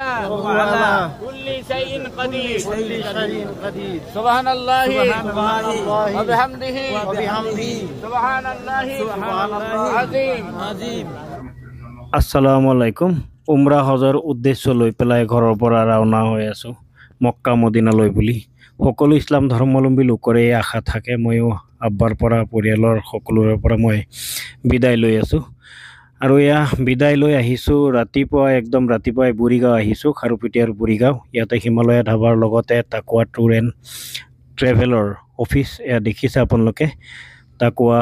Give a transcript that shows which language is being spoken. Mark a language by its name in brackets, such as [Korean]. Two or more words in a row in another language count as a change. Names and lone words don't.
[Arabic] وهو على كل شيء قدير سبحان الله وبحمده سبحان الله العظيم السلام عليكم [Assamese] উমরা হজৰ উদ্দেশ্য লৈ পেলাই ঘৰৰ পৰা ৰাওনা হৈ আছো মক্কা মদিনালৈ বুলি সকলো ইছলাম ধৰ্মাৱলম্বী লোকৰে আশা থাকে ময়ো আব্বাৰ পৰা পৰিয়ালৰ সকলোৰে পৰা মই বিদায় লৈ আছো আৰু এয়া বিদায় লৈ আহিছো ৰাতিপুৱা একদম ৰাতিপুৱাই বুৰিগাঁও আহিছো খাৰুপেটিয়াৰ বুৰিগাঁও ইয়াতে হিমালয়া ধাবাৰ লগতে তাকোৱা ট্যুৰ এণ্ড ট্ৰেভেলৰ অফিচ এয়া দেখিছে আপোনালোকে তাকোৱা